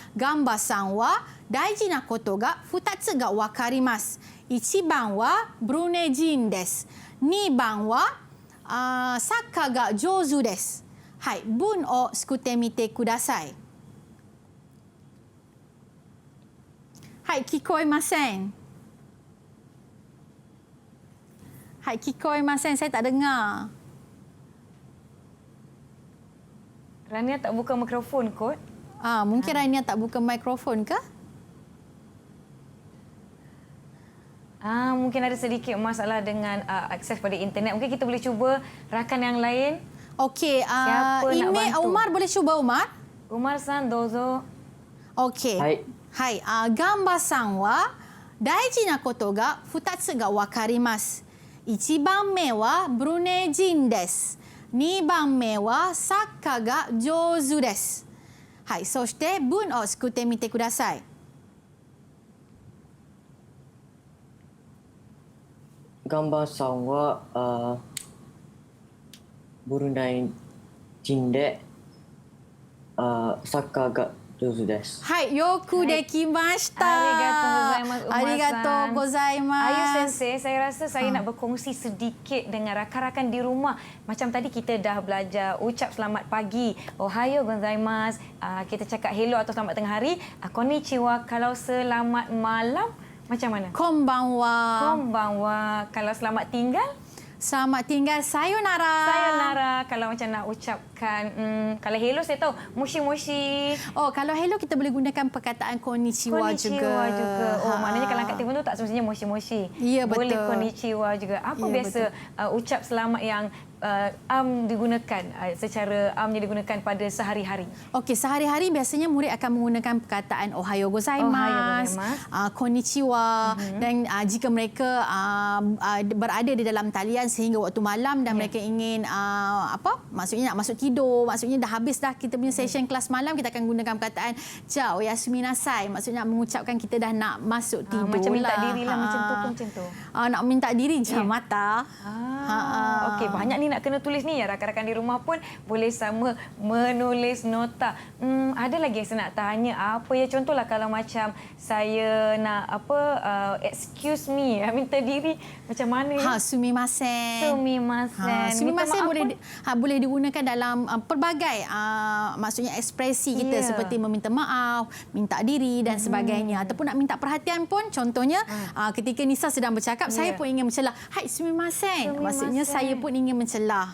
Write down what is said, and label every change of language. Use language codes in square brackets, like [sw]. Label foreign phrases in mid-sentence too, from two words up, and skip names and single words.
[ja] ガンバさんは大事なことが2つが分かります。1番はブルネイ人です。2番はサッカーが上手です。はい、文を作ってみてください。はい、聞こえません。はい、聞こえません。 [ms] Saya tak dengar. Rania tak buka mikrofon kot? Mungkin Rania tak buka mikrofon ke? Mungkin ada sedikit masalah dengan akses pada internet. Mungkin kita boleh cuba rakan yang lain. Okey, ini Umar boleh cuba, Umar? [ja] Umarさん、どうぞ. Okey. はい。Gambaさんは大事なことが 2つがわかります。1番目はブルネイ人です。2番目はサッカーが上手です。はい、そして文を作ってみてください。ガンバさんはブルネイ人でサッカーが上手です。はい、よくできました。ありがとうございます。ありがとうございます。 [ms] Ayu Sensei, saya rasa saya nak berkongsi sedikit dengan rakan-rakan di rumah. Macam tadi kita dah belajar ucap selamat pagi. [ja] おはようございます. [ms] Kita cakap hello atau selamat tengah hari. Konnichiwa kalau selamat malam. Macam mana? Konbanwa. Konbanwa. Kalau selamat tinggal? Selamat tinggal, sayonara. Sayonara. Kalau macam nak ucapkan, kalau hello saya tahu, moshi-moshi. Oh, kalau hello kita boleh gunakan perkataan konnichiwa juga. Oh, maknanya kalau angkat telefon tu tak semestinya moshi-moshi. Ya, betul. Boleh konnichiwa juga. Apa biasa ucap selamat yang digunakan secara digunakan pada sehari-hari? Okey, sehari-hari biasanya murid akan menggunakan perkataan [ja] おはようございます, [ms] konnichiwa, dan jika mereka berada di dalam talian sehingga waktu malam dan mereka ingin maksudnya nak masuk tidur, maksudnya dah habis dah kita punya session kelas malam, kita akan gunakan perkataan [ja] じゃおやすみなさい, [ms] maksudnya mengucapkan kita dah nak masuk tidur macam minta lah. diri lah macam tu pun macam tu. Nak minta diri jam mata. Okey, banyak ni nak kena tulis ni ya. Rakan-rakan di rumah pun boleh sama menulis nota. Ada lagi yang saya nak tanya, apa ya, contohlah kalau macam saya nak [en] excuse me, [ms] minta diri macam mana? Sumimasen. Sumimasen boleh digunakan dalam pelbagai maksudnya ekspresi kita seperti meminta maaf, minta diri dan sebagainya, ataupun nak minta perhatian pun, contohnya ketika Nisa sedang bercakap, saya pun ingin mencelah, [ja] はいすみません, [ms] maksudnya saya pun ingin mencelah.